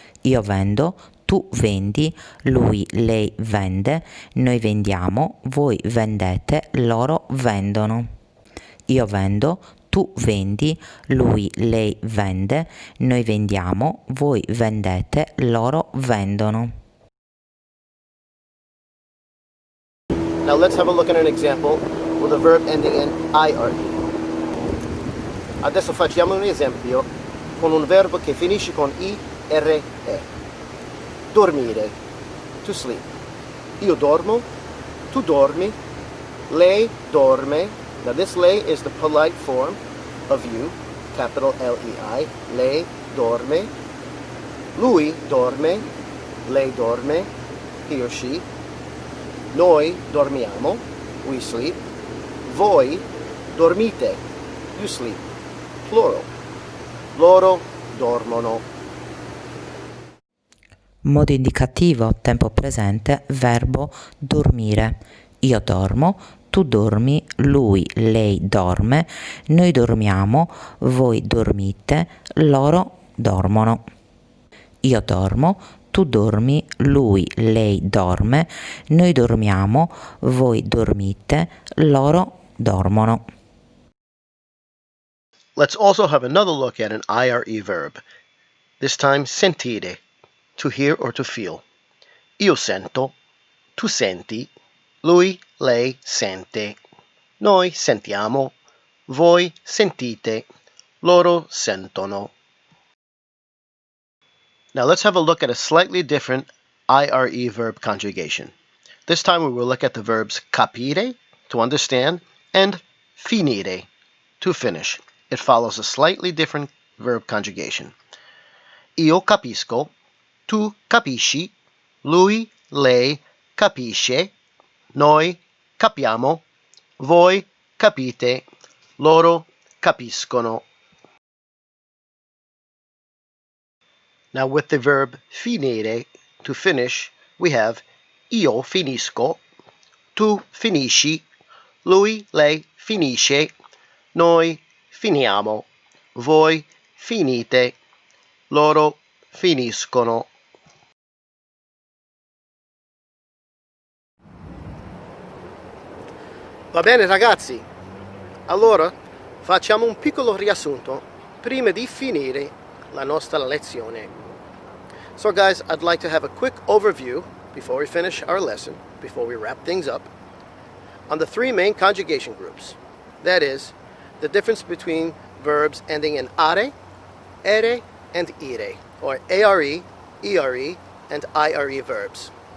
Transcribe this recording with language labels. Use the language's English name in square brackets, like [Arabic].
[Italian] Io vendo, tu vendi, lui, lei vende, noi vendiamo, voi vendete, loro vendono. Io vendo, tu vendi, lui, lei vende, noi vendiamo, voi vendete, loro vendono. [English] Now let's have a look at an example with a verb ending in IRE. [Italian] Adesso facciamo un esempio con un verbo che finisce con IRE. Dormire, [English] to sleep. [Italian] Io dormo, tu dormi, lei dorme. [English] Now this lei is the polite form of you, capital L-E-I. [Italian] Lei dorme. Lui dorme, lei dorme, [English] he or she. [Italian] Noi dormiamo, [English] we sleep. [Italian] Voi dormite, [English] you sleep. Plural. [Italian] Loro dormono. Modo indicativo, tempo presente, verbo dormire. Io dormo, tu dormi, lui, lei dorme, noi dormiamo, voi dormite, loro dormono. Io dormo, tu dormi, lui, lei dorme, noi dormiamo, voi dormite, loro dormono. [English] Let's also have another look at an IRE verb. This time sentire, to hear or to feel. [Italian] Io sento, tu senti, lui, lei sente, noi sentiamo, voi sentite, loro sentono. [English] Now let's have a look at a slightly different IRE verb conjugation. This time we will look at the verbs capire, to understand, and finire, to finish. It follows a slightly different verb conjugation. [Italian] Io capisco, tu capisci, lui, lei capisce, noi capiamo, voi capite, loro capiscono. [English] Now with the verb finire, to finish, we have [Italian] io finisco, tu finisci, lui, lei finisce, noi finiamo, voi finite, loro finiscono. Va bene ragazzi, allora facciamo un piccolo riassunto prima di finire la nostra lezione. [English] So guys, I'd like to have a quick overview before we finish our lesson, before we wrap things up, on the three main conjugation groups. That is, the difference between verbs ending in are, ere, and ire, or ARE, ERE, and IRE verbs.